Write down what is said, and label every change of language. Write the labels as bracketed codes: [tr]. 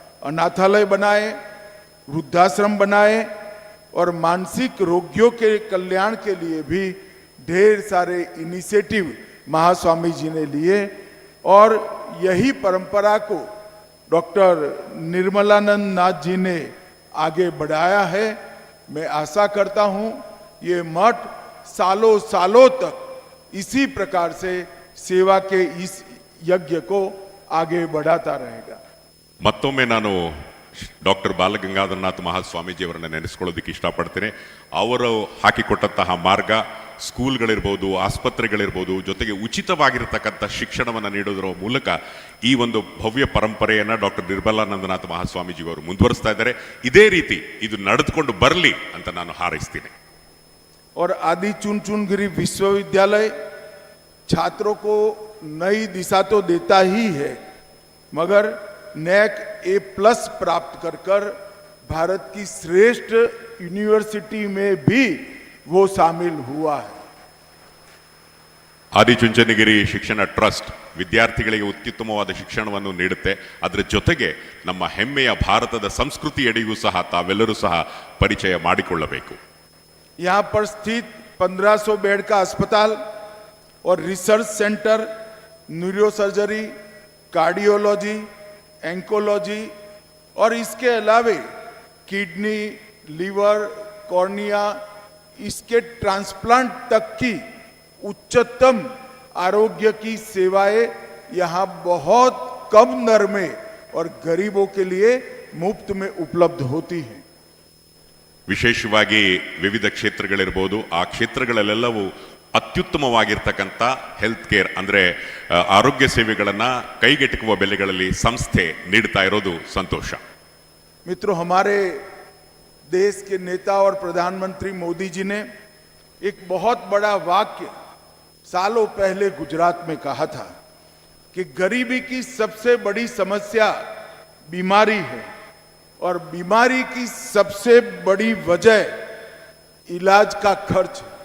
[hi] अनाथालय बनाए, वृद्धाश्रम बनाए और मानसिक रोगियों के कल्याण के लिए भी ढेर सारे इनिशिएटिव महास्वामी जी ने लिए और यही परंपरा को डॉक्टर निर्मलानंद नाथ जी ने आगे बढ़ाया है. मैं आशा करता हूं ये मठ सालों सालों तक इसी प्रकार से सेवा के इस यज्ञ को आगे बढ़ाता रहेगा. [kn] ಮತ್ತೊಮ್ಮೆ ನಾನು ಡಾಕ್ಟರ್ ಬಾಲಗಂಗಾಧರನಾಥ ಮಹಾಸ್ವಾಮೀಜಿಯವರನ್ನ ನೆನೆಸ್ಕೊಳ್ಳೋದಕ್ಕೆ ಇಷ್ಟಪಡ್ತೇನೆ. ಅವರು ಹಾಕಿಕೊಟ್ಟಂತಹ ಮಾರ್ಗ, ಸ್ಕೂಲ್ಗಳಿರ್ಬೋದು, ಆಸ್ಪತ್ರೆಗಳಿರ್ಬೋದು, ಜೊತೆಗೆ ಉಚಿತವಾಗಿರ್ತಕ್ಕಂಥ ಶಿಕ್ಷಣವನ್ನು ನೀಡೋದರ ಮೂಲಕ ಈ ಒಂದು ಭವ್ಯ ಪರಂಪರೆಯನ್ನ ಡಾಕ್ಟರ್ ನಿರ್ಮಲಾನಂದನಾಥ ಮಹಾಸ್ವಾಮೀಜಿಯವರು ಮುಂದುವರಿಸ್ತಾ ಇದ್ದಾರೆ. ಇದೇ ರೀತಿ ಇದು ನಡೆದುಕೊಂಡು ಬರಲಿ ಅಂತ ನಾನು ಹಾರೈಸ್ತೀನಿ. [hi] और आदि चुनचुनगिरी विश्वविद्यालय छात्रों को नई दिशा तो देता ही है, मगर NAC A+ प्राप्त कर भारत की श्रेष्ठ यूनिवर्सिटी में भी वो शामिल हुआ है. [kn] ಆದಿಚುಂಚನಗಿರಿ ಶಿಕ್ಷಣ ಟ್ರಸ್ಟ್ ವಿದ್ಯಾರ್ಥಿಗಳಿಗೆ ಅತ್ಯುತ್ತಮವಾದ ಶಿಕ್ಷಣವನ್ನು ನೀಡುತ್ತೆ. ಅದರ ಜೊತೆಗೆ ನಮ್ಮ ಹೆಮ್ಮೆಯ ಭಾರತದ ಸಂಸ್ಕೃತಿಯಡಿಗೂ ಸಹ ತಾವೆಲ್ಲರೂ ಸಹ ಪರಿಚಯ ಮಾಡಿಕೊಳ್ಳಬೇಕು. [hi] यहाँ पर स्थित 1500 बेड का अस्पताल और रिसर्च सेंटर, न्यूरोसर्जरी, कार्डियोलॉजी, एंकोलॉजी और इसके अलावे किडनी, लीवर, कॉर्निया, इसके ट्रांसप्लांट तक की उच्चतम आरोग्य की सेवाएं यहाँ बहुत कम दर में और गरीबों के लिए मुफ्त में उपलब्ध होती हैं. [kn] ವಿಶೇಷವಾಗಿ ವಿವಿಧ ಕ್ಷೇತ್ರಗಳಿರ್ಬೋದು, ಆ ಕ್ಷೇತ್ರಗಳಲ್ಲೆಲ್ಲವೂ ಅತ್ಯುತ್ತಮವಾಗಿರ್ತಕ್ಕಂಥ ಹೆಲ್ತ್ ಕೇರ್ ಅಂದ್ರೆ ಆರೋಗ್ಯ ಸೇವೆಗಳನ್ನ ಕೈಗೆಟುಕುವ ಬೆಲೆಗಳಲ್ಲಿ ಸಂಸ್ಥೆ ನೀಡ್ತಾ ಇರೋದು ಸಂತೋಷ. [hi] मित्रों, हमारे देश के नेता और प्रधानमंत्री मोदी जी ने एक बहुत बड़ा वाक्य सालों पहले गुजरात में कहा था कि गरीबी की सबसे बड़ी समस्या बीमारी है और बीमारी की सबसे बड़ी वजह इलाज का खर्च.